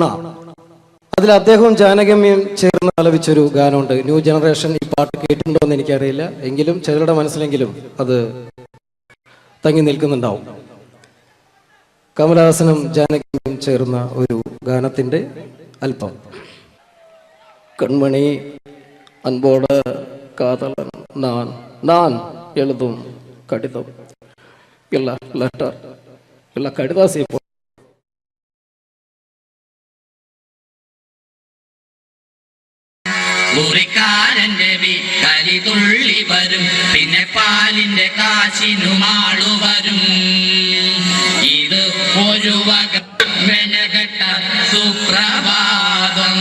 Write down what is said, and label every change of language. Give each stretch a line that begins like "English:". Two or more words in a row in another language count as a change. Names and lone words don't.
Malayalam: അതിൽ അദ്ദേഹവും ജാനകമ്യയും ചേർന്ന് ആലപിച്ചൊരു ഗാനമുണ്ട്. ന്യൂ ജനറേഷൻ ഈ പാട്ട് കേട്ടിട്ടുണ്ടോ എന്ന് എനിക്കറിയില്ല, എങ്കിലും ചിലരുടെ മനസ്സിലെങ്കിലും അത് തങ്ങി നിൽക്കുന്നുണ്ടാവും. കമൽഹാസനും ജാനകിയും ചേർന്ന ഒരു ഗാനത്തിന്റെ അല്പം.
Tamil: கண்மணி அன்போட காதலன் நான் நான் எழுதும் கடிதம் இல்ல லெட்டர் இல்ல கடிதாசி
Malayalam: മുറിക്കാരന്റെ വീട്ടലി തുള്ളി വരും, പിന്നെ പാലിന്റെ കാശിനുമാളു വരും. ഇത് ഒരു വക വെനകെട്ട സുപ്രഭാതം.